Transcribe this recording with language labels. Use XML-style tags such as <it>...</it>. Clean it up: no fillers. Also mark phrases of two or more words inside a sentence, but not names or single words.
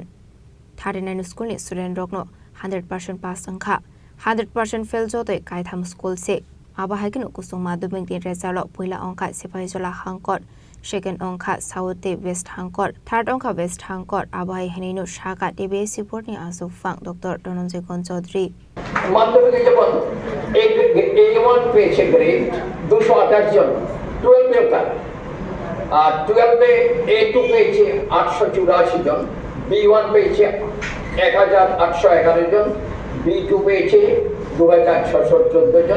<trp>39 school ni student rokno 100% pass angkha 100% fail jotoi kaitham school se aba haikin kusung madumik din result puila angkha Sipahijola hangkot, second angkha South West hangkot, third angkha West hangkot aba henino shaka DBS report ni asufang Dr. Dhananjay Chaudhary।</trp> <bn>মাধ্যমিকে যখন A1 পেয়েছে গ্রেড 228 জন 12 এ ওটা, আর 12 এ A2 পেয়েছে 884 জন, B1 পেয়েছে 1,811 জন, B2 পেয়েছে 2,614 জন।</bn>